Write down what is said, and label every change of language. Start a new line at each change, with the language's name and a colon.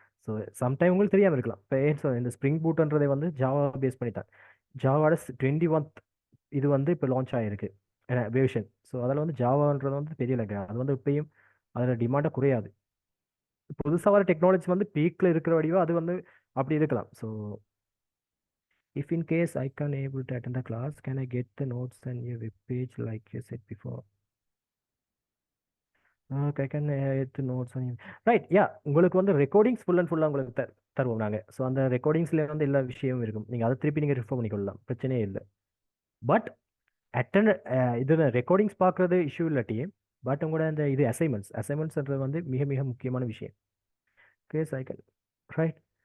Tamil: So sometime உங்களுக்கு தெரியாமல் இருக்கலாம். இப்போ ஏன் ஸோ இந்த ஸ்ப்ரிங் பூட்ன்றதை வந்து ஜாவா பேஸ் பண்ணி தான் ஜாவாட 21th இது வந்து இப்போ லான்ச் ஆகிருக்கு வேர்ஷன். ஸோ அதில் வந்து ஜாவான்றது வந்து பெரிய லாங்குவேஜ், அது வந்து இப்பயும் அதில் டிமாண்டாக குறையாது. புதுசாக வர டெக்னாலஜி வந்து பீக்கில் இருக்கிற வடிவா அது வந்து அப்படி இருக்கலாம்.
English: So if in case I can able to attend the class, can I get the notes and a web page like you said before? Okay, I can get the notes on you. Right, yeah.
Tamil: உங்களுக்கு வந்து recordings full and ஃபுல்லாக உங்களுக்கு தருவோம் நாங்கள். So அந்த ரெக்கார்டிங்ஸில் வந்து எல்லா விஷயமும் இருக்கும். நீங்கள் அதை திருப்பி நீங்கள் ரிஃபர் பண்ணிக்கொள்ளலாம், பிரச்சனையே இல்லை. பட் அட்டன் இது ரெக்கார்டிங்ஸ் பார்க்குறது இஷ்யூ இல்லாட்டி, பட் உங்களோட அந்த இது அசைன்மெண்ட்ஸ்ன்றது வந்து மிக மிக முக்கியமான விஷயம். Okay cycle. ரைட்.